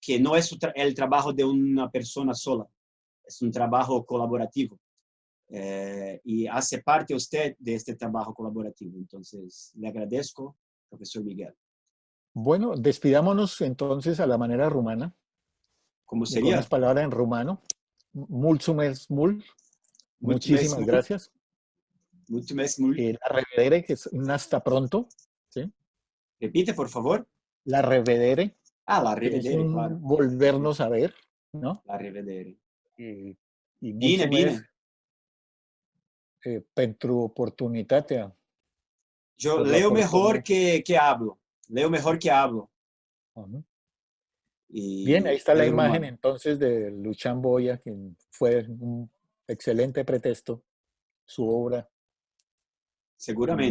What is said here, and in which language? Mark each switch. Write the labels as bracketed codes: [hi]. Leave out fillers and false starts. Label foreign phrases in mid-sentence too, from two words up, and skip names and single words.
[es] que no es el trabajo de una persona sola, es un trabajo colaborativo. Y hace parte usted de este trabajo colaborativo. Entonces, le agradezco, profesor Miguel. Bueno, despidámonos entonces a la manera rumana, ¿Cómo y con unas sería? palabras en rumano. [ro] Mulțumesc mult. Mulțumesc [es] Muchísimas [ro] mult. [es] gracias. [ro] Mulțumesc mult. La revedere, [es] que es un hasta pronto. ¿Sí? Repite, por favor. [ro] La revedere, Ah, la [es] que es rivedere, claro. un volvernos a ver, ¿no? [ro] La rivedere. [es] Y [ro] Bine, mulțumesc bine. pentru oportunitatea. [es] Yo Por la leo mejor oportunidad. que hablo. Leo mejor que hablo. Ujú. Bien, ahí Y está la el imagen rumano. entonces de Luchán Boya, quien fue un excelente pretexto, su obra, y